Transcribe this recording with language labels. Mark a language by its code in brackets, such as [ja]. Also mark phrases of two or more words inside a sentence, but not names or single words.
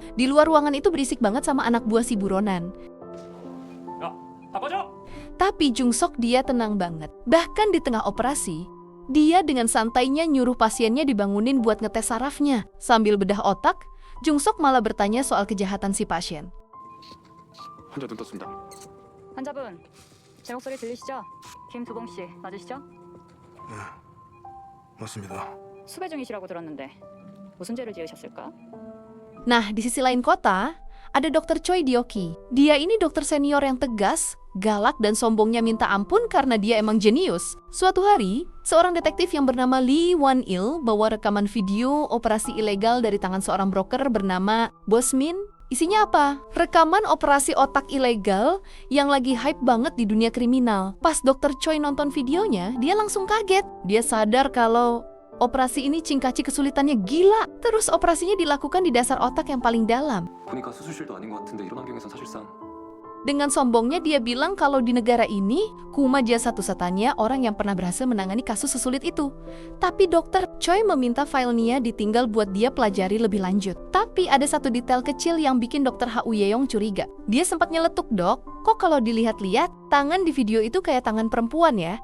[id] Di luar ruangan itu berisik banget sama anak buah si buronan. Tapi Jung Sok dia tenang banget. Bahkan di tengah operasi, dia dengan santainya nyuruh pasiennya dibangunin buat ngetes sarafnya. Sambil bedah otak, Jung Sok malah bertanya soal kejahatan si pasien. [ko] 환자 눈 떴습니다. 환자분, 제 목소리 들리시죠? 김두봉 씨 맞으시죠? 네, 맞습니다. 수배 중이시라고 들었는데 무슨 죄를 지으셨을까? [id] Nah, di sisi lain kota, ada dokter Choi Dioki. Dia ini dokter senior yang tegas, galak, dan sombongnya minta ampun karena dia emang jenius. Suatu hari, seorang detektif yang bernama Lee Wan-il bawa rekaman video operasi ilegal dari tangan seorang broker bernama Bosmin. Isinya apa? Rekaman operasi otak ilegal yang lagi hype banget di dunia kriminal. Pas dokter Choi nonton videonya, dia langsung kaget. Dia sadar kalau operasi ini Cingkaci kesulitannya gila. Terus operasinya dilakukan di dasar otak yang paling dalam. [ko] 보니까 수술실도 아닌 것 같은데 이런 환경에선 사실상 [id] Dengan sombongnya dia bilang kalau di negara ini, Kuma dia satu-satunya orang yang pernah berhasil menangani kasus sesulit itu. Tapi dokter Choi meminta filenya ditinggal buat dia pelajari lebih lanjut. Tapi ada satu detail kecil yang bikin dokter Ha Uyeyong curiga. Dia sempat nyeletuk, "Dok, kok kalau dilihat-lihat, tangan di video itu kayak tangan perempuan ya?"